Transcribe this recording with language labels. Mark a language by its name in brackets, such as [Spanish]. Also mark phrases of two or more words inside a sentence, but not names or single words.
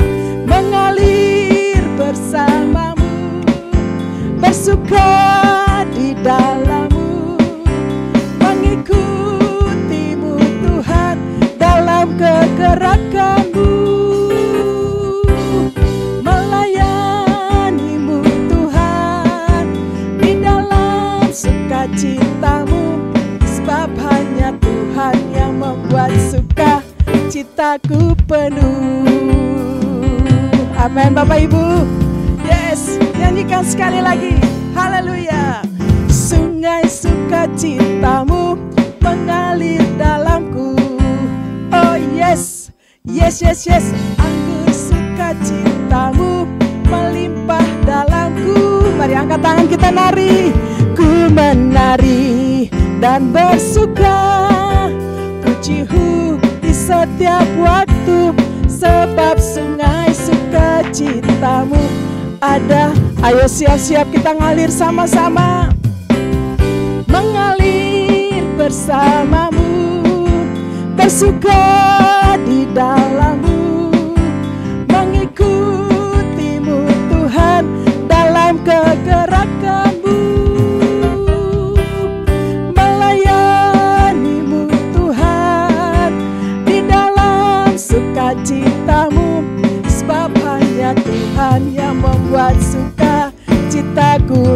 [Indonesian] Mengalir bersamamu, bersuka di dalammu, mengikutimu Tuhan dalam kegerakanmu, melayanimu Tuhan di dalam sukacitamu, sebab hanya Tuhan yang membuat sukacitaku penuh. Amin Bapak Ibu. Yes, nyanyikan sekali lagi. Haleluya. Sungai sukacitamu mengalir dalamku. [English] Oh yes, yes, yes, yes. [Indonesian] Anggur sukacitamu melimpah dalamku. Mari angkat tangan kita nari. Ku menari dan bersuka, pujimu di setiap waktu, sebab sungai sukacitamu ada. Ayo siap-siap kita ngalir sama-sama. Mengalir bersamamu, bersuka di dalammu, mengikutimu Tuhan dalam kegerakanmu, melayanimu Tuhan di dalam sukacitamu, sebab hanya Tuhan yang membuat sukacitaku.